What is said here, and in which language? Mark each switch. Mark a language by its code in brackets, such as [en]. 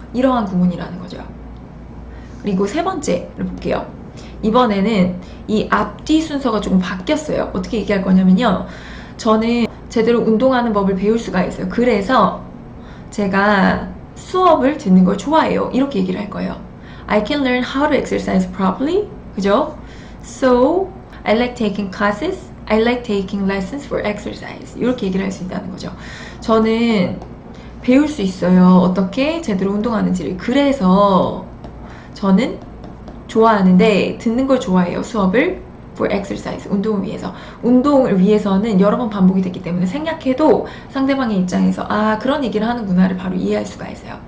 [ko] 이러한 구문이라는 거죠. 그리고 세 번째를 볼게요. 이번에는 이 앞뒤 순서가 조금 바뀌었어요. 어떻게 얘기할 거냐면요, 저는 제대로 운동하는 법을 배울 수가 있어요. 그래서 제가 수업을 듣는 걸 좋아해요. 이렇게 얘기를 할 거예요. [en] I can learn how to exercise properly. [ko] 그죠? [en] So, I like taking classes. I like taking lessons for exercise. [ko] 이렇게 얘기를 할 수 있다는 거죠. 저는 배울 수 있어요. 어떻게 제대로 운동하는지를. 그래서 저는 좋아하는데 듣는 걸 좋아해요. 수업을 [en] for exercise, [ko] 운동을 위해서. 운동을 위해서는 여러 번 반복이 됐기 때문에 생략해도 상대방의 입장에서 아, 그런 얘기를 하는구나를 바로 이해할 수가 있어요.